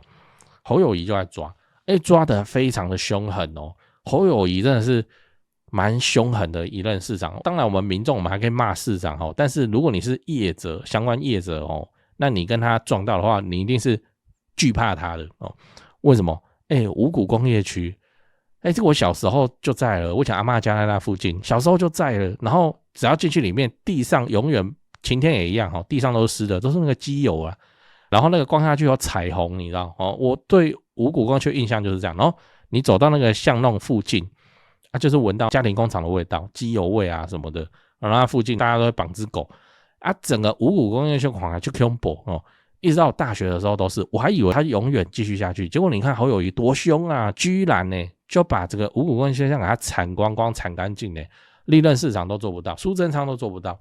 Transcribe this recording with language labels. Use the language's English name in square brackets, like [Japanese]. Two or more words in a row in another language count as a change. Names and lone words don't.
[Chinese] 侯友宜就在抓，抓得非常的凶狠侯友宜真的是蠻凶狠的一任市長。當然我們民众我們還可以罵市長但是如果你是業者相關業者那你跟他撞到的話，你一定是懼怕他的為什麼？五股工業區這個我小時候就在了，我想阿嬷家在那附近，小時候就在了。然後只要進去裡面，地上永遠晴天也一樣地上都是濕的，都是那個機油啊。然後那個逛下去有彩虹，你知道我對五股工業區印象就是這樣。然後你走到那個巷弄附近就是聞到家庭工廠的味道，機油味啊什麼的。然後那附近大家都會綁隻狗整個五股工業區狂就恐怖一直到大學的時候都是，我還以為他永遠繼續下去，結果你看侯友宜多凶啊，居然就把這個五股工業區給他鏟光光鏟乾淨歷任市長都做不到，蘇貞昌都做不到。